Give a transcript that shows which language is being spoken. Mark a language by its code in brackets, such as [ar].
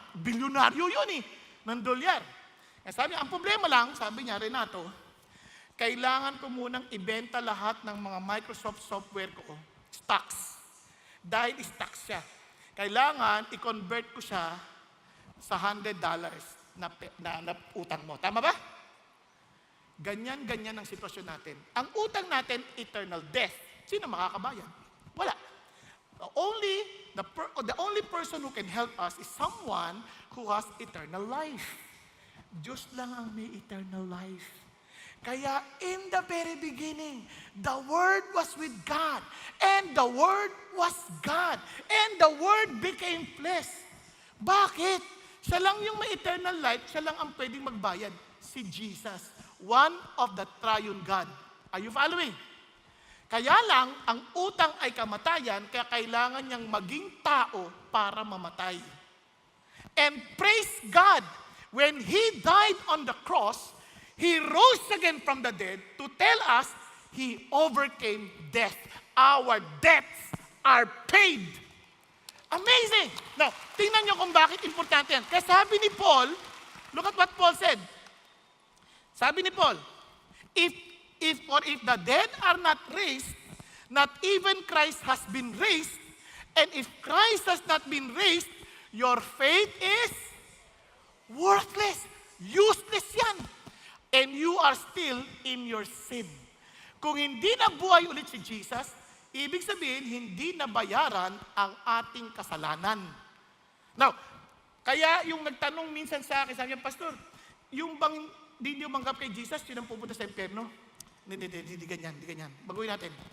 [tl] Bilyonaryo yun ng dolyar. Sabi niya, ang problema lang, sabi niya, Renato, kailangan ko munang ibenta lahat ng mga Microsoft software ko, stocks. Dahil stocks siya. Kailangan i-convert ko siya sa $100 na utang mo. Tama ba? Ganyan ang sitwasyon natin. Ang utang natin, eternal death. Sino makakabayan? Wala. [en] The only person who can help us is someone who has eternal life. [tl] Diyos lang ang may eternal life. [en] Kaya in the very beginning, the Word was with God, and the Word was God, and the Word became flesh. Bakit? [tl] Siya lang yung may eternal life, siya lang ang pwedeng magbayad. Si Jesus, one of the triune God. [en] Are you following? [tl] Kaya lang, ang utang ay kamatayan, kaya kailangan niyang maging tao para mamatay. [en] And praise God, when He died on the cross, He rose again from the dead to tell us He overcame death. Our debts are paid. Amazing! [tl] Now, tingnan niyo kung bakit importante yan. Kaya sabi ni Paul, [en] look at what Paul said. [tl] Sabi ni Paul, [en] if the dead are not raised, not even Christ has been raised, and if Christ has not been raised, your faith is worthless. Useless yan. And you are still in your sin. [tl] Kung hindi nabuhay ulit si Jesus, ibig sabihin, hindi nabayaran ang ating kasalanan. Now, kaya yung nagtanong minsan sa akin, sabi niya, Pastor, yung bang di niyo manggap kay Jesus, yun ang pupunta sa impyerno? Hindi ganyan. Baguhin natin.